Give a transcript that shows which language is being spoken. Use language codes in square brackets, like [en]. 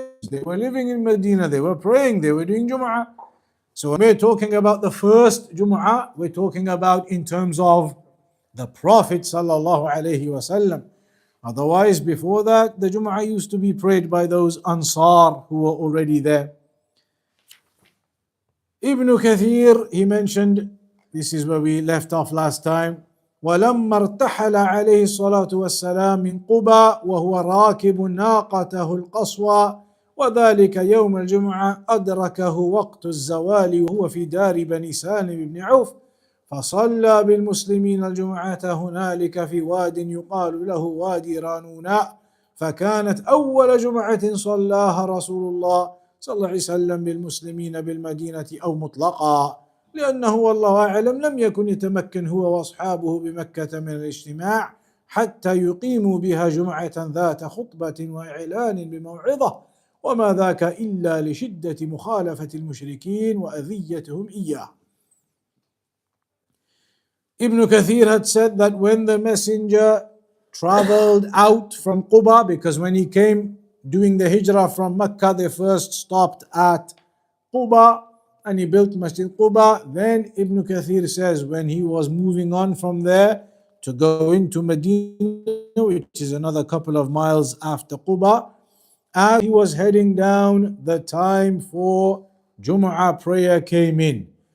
[en] They were living in Medina, they were praying, they were doing Jum'ah. So when we're talking about the first Jum'ah, we're talking about in terms of the Prophet sallallahu alaihi wasallam. Otherwise, before that, the Jum'ah used to be prayed by those Ansar who were already there. Ibn Kathir, he mentioned, this is where we left off last time, [ar] ولما ارتحل عليه الصلاة والسلام من قبى وهو راكب ناقته القصوى وذلك يوم الجمعة أدركه وقت الزوال وهو في دار بني سالم بن عوف فصلى بالمسلمين الجمعة هنالك في واد يقال له وادي رانوناء فكانت أول جمعة صلاها رسول الله صلى الله عليه وسلم بالمسلمين بالمدينة أو مطلقا، لأنه والله أعلم لم يكن يتمكن هو وأصحابه بمكة من الاجتماع حتى يقيموا بها جمعة ذات خطبة وإعلان بموعظة، وما ذاك إلا لشدة مخالفة المشركين وأذيتهم إياه. [en] Ibn Kathir had said that when the messenger traveled out from Quba, because when he came doing the hijrah from Mecca, they first stopped at Quba and he built Masjid Quba. Then Ibn Kathir says when he was moving on from there to go into Medina, which is another couple of miles after Quba, as he was heading down, the time for Jum'ah prayer came in.